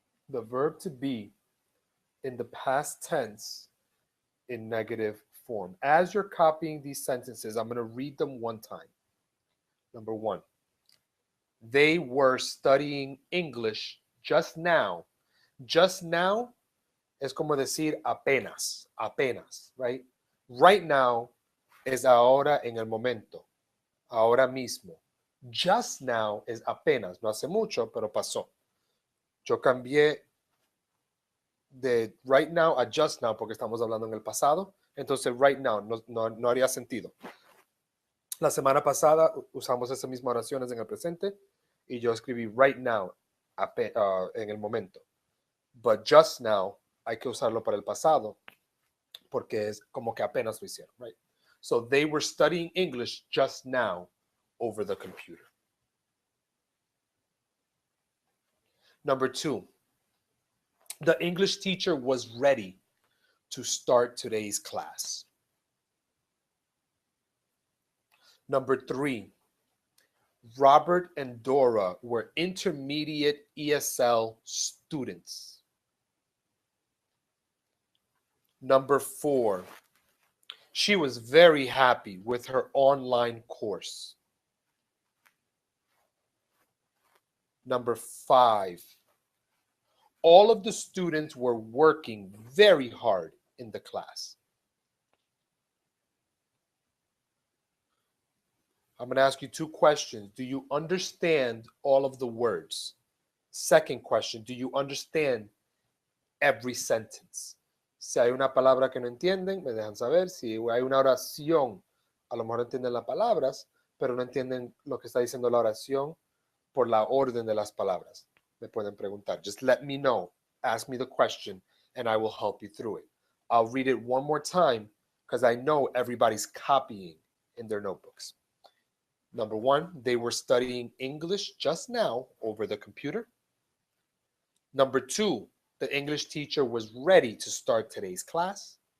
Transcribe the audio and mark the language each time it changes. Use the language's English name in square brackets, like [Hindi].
[English] The verb to be in the past tense in negative form. As you're copying these sentences, I'm going to read them one time. Number 1, they were studying English just now. [Spanish] Just now es como decir apenas, apenas, right? Right now es ahora en el momento, ahora mismo. Just now es apenas, no hace mucho, pero pasó. Yo cambié de right now a just now porque estamos hablando en el pasado. Entonces right now no haría sentido. La semana pasada usamos esas mismas oraciones en el presente y yo escribí right now en el momento. But just now hay que usarlo para el pasado porque es como que apenas lo hicieron, right? [English] So they were studying English just now over the computer. Number 2, the English teacher was ready to start today's class. Number 3, Robert and Dora were intermediate ESL students. Number 4, she was very happy with her online course. Number 5, all of the students were working very hard in the class. I'm going to ask you 2 questions. Do you understand all of the words? Second question, do you understand every sentence? [Spanish] Si hay una palabra que no entienden, me dejan saber. Si hay una oración, a lo mejor entienden las palabras, pero no entienden lo que está diciendo la oración por la orden de las palabras. Me pueden preguntar. [English] Just let me know. Ask me the question, and I will help you through it. I'll read it one more time because I know everybody's copying in their notebooks. Number 1, they were studying English just now over the computer. Number 2, the English teacher was ready to start today's class.